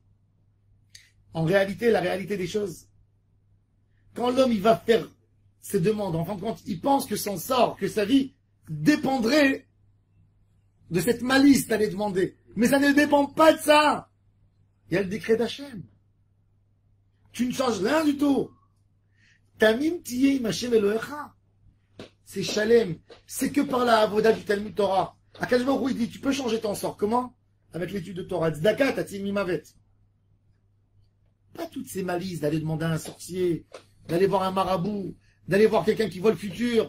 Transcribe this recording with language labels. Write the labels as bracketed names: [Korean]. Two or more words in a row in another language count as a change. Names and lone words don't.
[French] En réalité, la réalité des choses, quand l'homme il va faire ses demandes, en fin de compte, il pense que son sort, que sa vie dépendrait de cette malice d'aller demander. Mais ça ne dépend pas de ça. Il y a le décret d'Hachem. Tu ne changes rien du tout. [Hebrew] תמים תהיה עם ה' אלהיך. [French] C'est Shalem. C'est que par la avoda du [Hebrew] תלמוד תורה. הקדוש ברוך הוא, [French] il dit, tu peux changer ton sort. Comment? Avec l'étude de Torah. [Hebrew] צדקה תציל ממוות. [French] Pas toutes ces malices d'aller demander à un sorcier, d'aller voir un marabout, d'aller voir quelqu'un qui voit le futur.